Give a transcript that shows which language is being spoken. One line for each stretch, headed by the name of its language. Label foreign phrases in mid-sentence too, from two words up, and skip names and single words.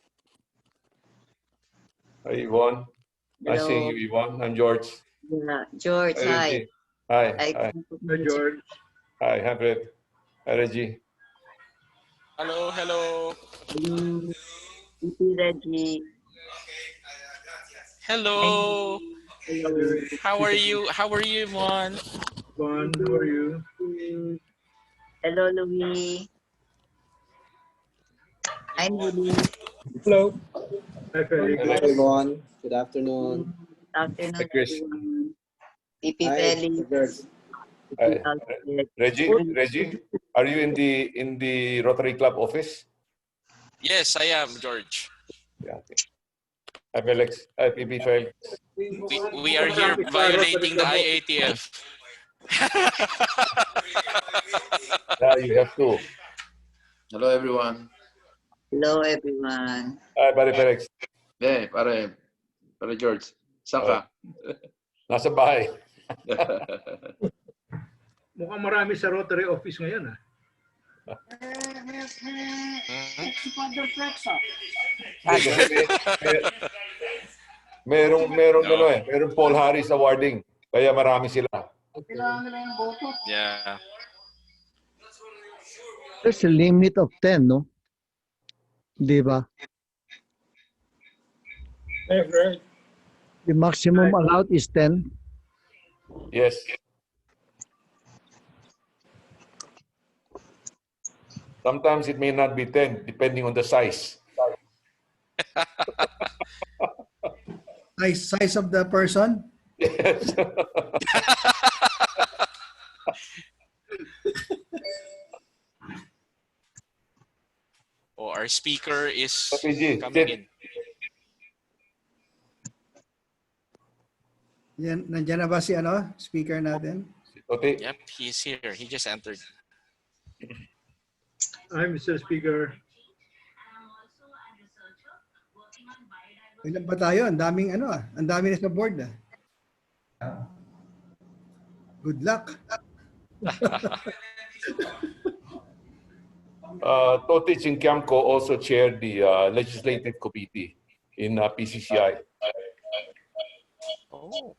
English: Hi, Yvonne. Nice seeing you, Yvonne. I'm George. Yeah, George, hi. Reggie. Hi. Hi. Hi, George. Hi, Brett. Hi, Reggie. Hello. Hello. Hello, EP Reggie. Hello. Hello. How are you? How are you, Mon? Yvonne, how are you? Hello, Louis. I'm Louis. Hello. Hi, Felix. Hello. Hi, everyone. Good afternoon. Good afternoon, Hi, Chris. everyone. EP Hi, Felix. George. Hi. Alfred. Reggie, are you in the Rotary Club office? Yes, I am, George. Yeah. Okay. Hi, Felix. Hi, PB Felix. We are here violating the IATF. Yeah, you have to. Hello everyone. Hello, everyone. Hi, Pare Felix.
Filipino: Pare George. Saan ka? Nasa bahay. Mukhang marami sa Rotary office ngayon, ah. Merong Paul Harris awarding. Kaya marami sila.
English: Yeah. There's a limit of 10, no?
Filipino: Di ba?
English: The maximum allowed is 10. Yes. Sometimes it may not be 10, depending on the size. Size of the person? Yes. Oh, our speaker is PG, coming in.
Filipino: Yan, nandiyan na ba si speaker natin?
English: Okay. Yep, he's here. He just entered. Hi, Mr. Speaker.
Filipino: Ilan ba tayo? Ang daming ang dami na sa board.
English: Good luck. Toti Chikiamco also chaired the legislative committee in PCCI. Oh.